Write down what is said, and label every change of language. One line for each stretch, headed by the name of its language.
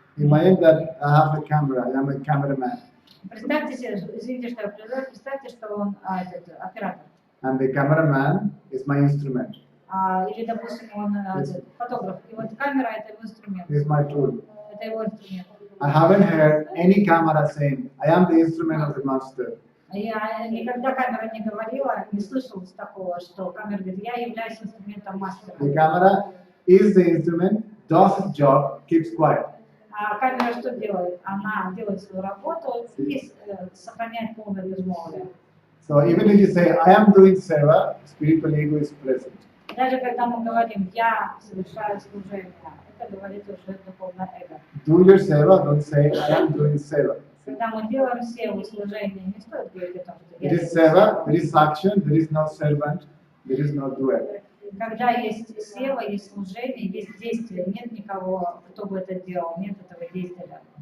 English: Imagine that I have a camera, I am a cameraman.
Russian: Представьте себе, извините, что я прерываю, представьте, что он оператор.
English: And the cameraman is my instrument.
Russian: Или, допустим, он фотограф. И вот камера — это его инструмент.
English: It is my tool.
Russian: Это его инструмент.
English: I haven't heard any camera saying, I am the instrument of the master.
Russian: Я никогда камера не говорила, не слышала такого, что камера говорит: я являюсь инструментом мастера.
English: The camera is the instrument, does its job, keeps quiet.
Russian: А камера что делает? Она делает свою работу и сохраняет полное безмолвие.
English: So even if you say, I am doing seva, spiritual ego is present.
Russian: Даже когда мы говорим «я совершаю служение», это говорит уже духовное эго.
English: Do your seva, don't say, I am doing seva.
Russian: Когда мы делаем севу служение, не стоит говорить о том, что
English: It
Russian: я
English: is seva, there is action, there is no servant, there is no doer.
Russian: Когда есть сева, есть служение, есть действие, нет никого, кто бы это делал, нет этого действия.